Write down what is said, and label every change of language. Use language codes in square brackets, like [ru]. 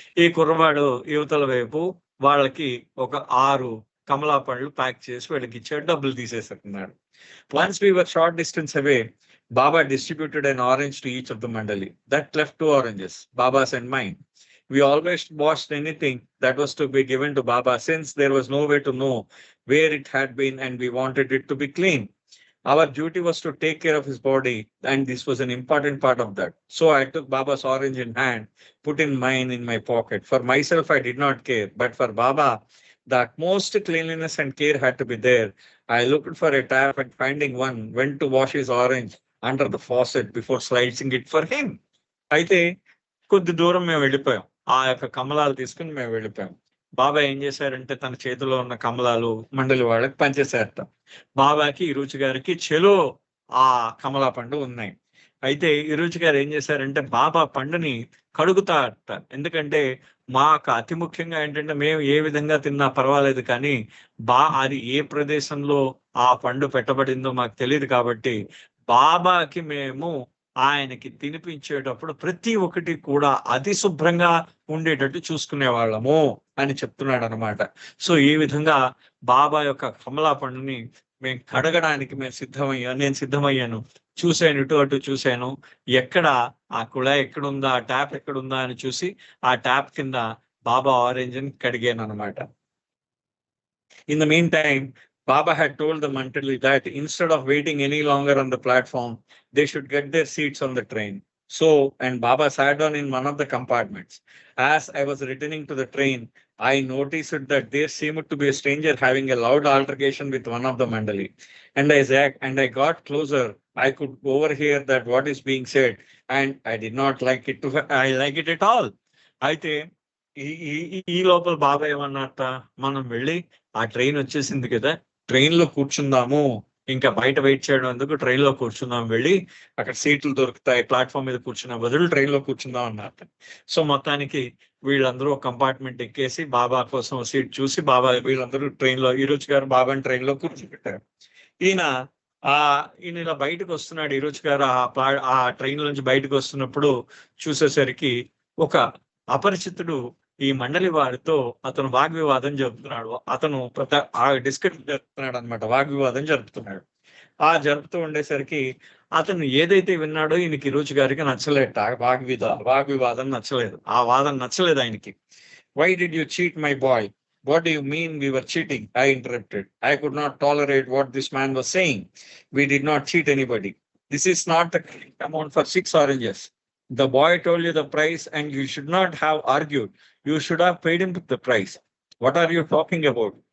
[te] ఈ కుర్రవాడు యువతల వైపు వాళ్ళకి ఒక 6 కమలా పండ్లు ప్యాక్ చేసి వీళ్ళకి ఇచ్చాడు. డబ్బులు తీసేసుకున్నాడు. [en] Once we were short distance away, Baba distributed an orange to each of the mandali. That left 2 oranges, Baba's and mine. We always washed anything that was to be given to Baba since there was no way to know where it had been and we wanted it to be clean. Our duty was to take care of his body, and this was an important part of that. So I took Baba's orange in hand, put in mine in my pocket. For myself, I did not care, but for Baba, the utmost cleanliness and care had to be there. I looked for a tap and finding one, went to wash his orange under the faucet before slicing it for him. [te] అయితే కొద్ది దూరం మేము వెళ్ళిపోయాం. ఆ యొక్క కమలాలు తీసుకుని మేము వెళ్ళిపోయాం. బాబా ఏం చేశారంటే తన చేతిలో ఉన్న కమలాలు మండలి వాళ్ళకి పనిచేశారట. బాబాకి ఇరుచి గారికి చెలో ఆ కమలా పండు ఉన్నాయి. అయితే ఇరుచి గారు ఏం చేశారంటే బాబా పండుని కడుగుతారట. ఎందుకంటే మాకు అతి ముఖ్యంగా ఏంటంటే మేము ఏ విధంగా తిన్నా పర్వాలేదు కానీ అది ఏ ప్రదేశంలో ఆ పండు పెట్టబడిందో మాకు తెలియదు. కాబట్టి బాబాకి మేము ఆయనకి తినిపించేటప్పుడు ప్రతి ఒక్కటి కూడా అతి శుభ్రంగా ఉండేటట్టు చూసుకునే వాళ్ళము అని చెప్తున్నాడు అనమాట. సో ఈ విధంగా బాబా యొక్క కమలా పండుని మేము కడగడానికి నేను సిద్ధమయ్యాను. చూశాను, ఇటు అటు చూశాను. ఎక్కడ ఆ కుళాయి ఎక్కడుందా, ఆ ట్యాప్ ఎక్కడుందా అని చూసి ఆ ట్యాప్ కింద బాబా ఆరెంజ్ ని కడిగాను అనమాట. [en] In the meantime, Baba had told the Mandali that instead of waiting any longer on the platform, they should get their seats on the train. So, and Baba sat down in one of the compartments. As I was returning to the train, I noticed that there seemed to be a stranger having a loud altercation with one of the Mandali. And I got closer. I could overhear that what is being said, and I did not like it. I like it at all. [te] అయితే ఈ లోపల బాబా ఏమన్నట్ట, మనం వెళ్ళి ఆ train వచ్చేసింది కదా, train లో కూర్చుందాము, ఇంకా బయట వెయిట్ చేయడం ఎందుకు, ట్రైన్ లో కూర్చుందాం, వెళ్ళి అక్కడ సీట్లు దొరుకుతాయి, ప్లాట్ఫామ్ మీద కూర్చున్న బదులు ట్రైన్ లో కూర్చుందాం అన్నట్టు. సో మొత్తానికి వీళ్ళందరూ ఒక కంపార్ట్మెంట్ ఎక్కేసి బాబా కోసం సీట్ చూసి వీళ్ళందరూ ట్రైన్ లో ఇరుచి గారు బాబాని ట్రైన్ లో కూర్చోబెట్టారు. ఈయన ఇలా బయటకు వస్తున్నాడు. ఇరుచి గారు ఆ ట్రైన్ నుంచి బయటకు వస్తున్నప్పుడు చూసేసరికి ఒక అపరిచితుడు ఈ మండలి వారితో అతను వాగ్వివాదం జరుపుతున్నాడు. అతను డిస్కషన్ జరుపుతున్నాడు అనమాట, వాగ్వివాదం జరుపుతున్నాడు. జరుపుతూ ఉండేసరికి అతను ఏదైతే విన్నాడో ఈయనకి ఇరుచి గారికి నచ్చలేట. వాగ్వివాదం నచ్చలేదు, ఆ వాదం నచ్చలేదు ఆయనకి. [en] Why did you cheat my boy? What do you mean we were cheating? I interrupted. I could not tolerate what this man was saying. We did not cheat anybody. This is not the amount for 6 oranges. The boy told you the price and you should not have argued. You should have paid him the price. What are you talking about?